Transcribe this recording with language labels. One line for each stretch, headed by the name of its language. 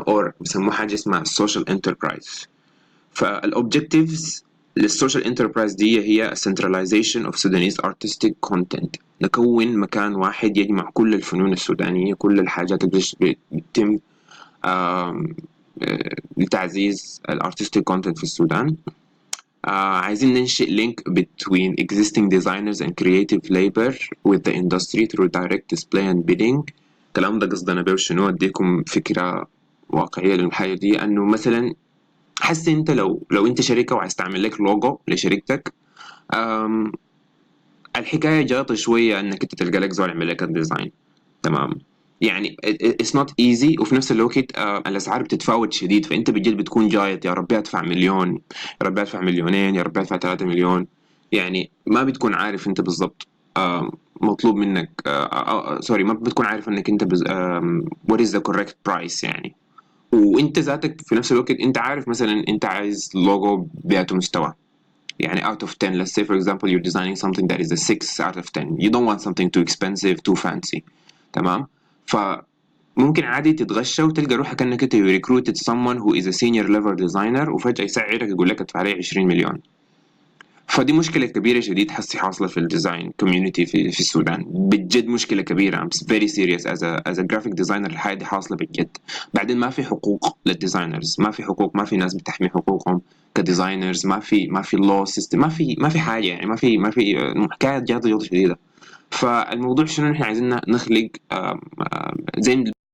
Arabic: or بيسموها حاجة اسمها social enterprise. فالobjectives للسوشيال انتربرايز دي هي
English: centralization of Sudanese artistic content.
Arabic: نكون مكان واحد يجمع كل الفنون السودانية، كل الحاجات اللي بتتم لتعزيز الارتستيك كونتنت في السودان. عايزين ننشئ
English: link between existing designers and creative labor with the industry through direct display and bidding.
Arabic: الكلام ده قصدنا بيه شنو؟ اديكم فكرة واقعية للحاجة دي. انه مثلا حس انت لو انت شركة وعايز تعمل لك لوجو لشركتك، الحكاية جاطة شوية انك انت تلقى لك زول يعمل لك الديزاين. تمام. يعني
English: it's not easy،
Arabic: وفي نفس الوقت الاسعار بتتفاوت شديد. فانت بجد بتكون جايط يا ربي ادفع مليون، يا ربي ادفع مليونين، يا ربي ادفع 3 مليون. يعني ما بتكون عارف انت بالضبط مطلوب منك، سوري، ما بتكون عارف انك انت
English: what is the correct price
Arabic: يعني. وانت ذاتك في نفس الوقت انت عارف مثلا انت عايز لوجو بأي مستوى. يعني
English: out of 10 let's say for example you're designing something that is a 6 out of 10. you don't want something too expensive too fancy.
Arabic: تمام. فممكن عادي تتغشى وتلقى روحك انك انت
English: you recruited someone who is a senior level designer،
Arabic: وفجأة يسعرك يقول لك ادفع عليه 20 مليون. فدي مشكلة كبيرة شديد حسي حاصلة في الديزاين كوميونتي في السودان، بجد مشكلة كبيرة.
English: I'm very serious as a graphic designer.
Arabic: الحاجة دي حاصلة بجد. بعدين ما في حقوق للديزاينرز، ما في حقوق، ما في ناس بتحمي حقوقهم كديزاينرز، ما في law system، ما في حاجة يعني، ما في حكاية جاده شديدة. فالموضوع شنو، احنا عايزين نخلق زي